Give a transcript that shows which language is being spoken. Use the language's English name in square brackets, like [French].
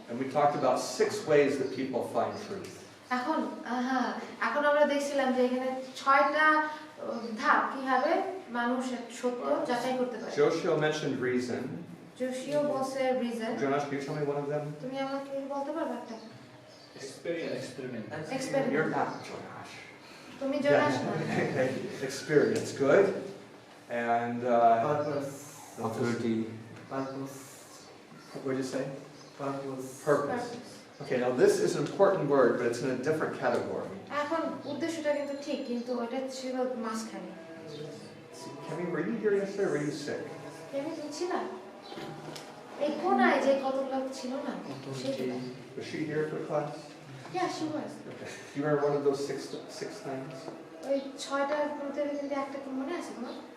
[English] And we talked about 6 ways that people find truth. [Bangla] এখন আমরা দেখছিলাম যে এখানে 6টা ধাপ কিভাবে মানুষ সত্য যাচাই করতে পারে। [English] Joshua mentioned reason. [Bangla] জোশিও বলছে reason. [English] Jonas, can you tell me one of them? [Bangla] তুমি আমাকে বলতে পারবে একটা? [English] Experience. You're not Jonas. [Bangla] তুমি জোনাস না। [English] Okay, experience, good. And purpose authority. Purpose What did you say? Purpose Purpose. Okay, now this is an important word, but it's in a different category. [Bangla] এখন উদ্দেশ্যটা কিন্তু ঠিক, কিন্তু ওটা ছিল মাঝখানে। [English] Kemi, were you here yesterday or were you sick? [Bangla] তুমি ছিলা? এই কোনায় যে কতগুলো ছিল না? সেটা। [English] Was she here for class? Yeah, she was. Okay. Do you remember one of those six things? [Bangla] ওই 6টার মধ্যে কিন্তু একটা কি মনে আছে তোমার?